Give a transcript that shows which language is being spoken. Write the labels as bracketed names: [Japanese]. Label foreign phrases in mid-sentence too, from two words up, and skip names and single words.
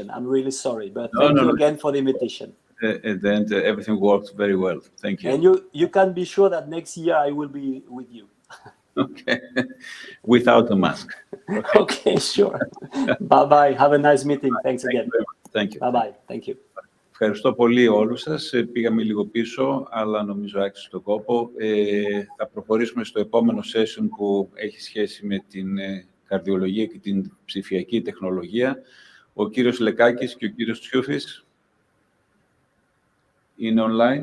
[English] I'm really sorry, but thank you again for the invitation. At the end, everything worked very well. Thank you. And you can be sure that next year I will be with you. Okay, without a mask. Okay, okay, sure. Bye-bye. Have a nice meeting. Thanks again. Thank you. Bye-bye. Thank you. [Greek] Ευχαριστώ πολύ όλους σας. Πήγαμε λίγο πίσω, αλλά νομίζω άξιζε τον κόπο. Θα προχωρήσουμε στο επόμενο session που έχει σχέση με την καρδιολογία και την ψηφιακή τεχνολογία. Ο κύριος Λεκάκης και ο κύριος Τσιούφης είναι online.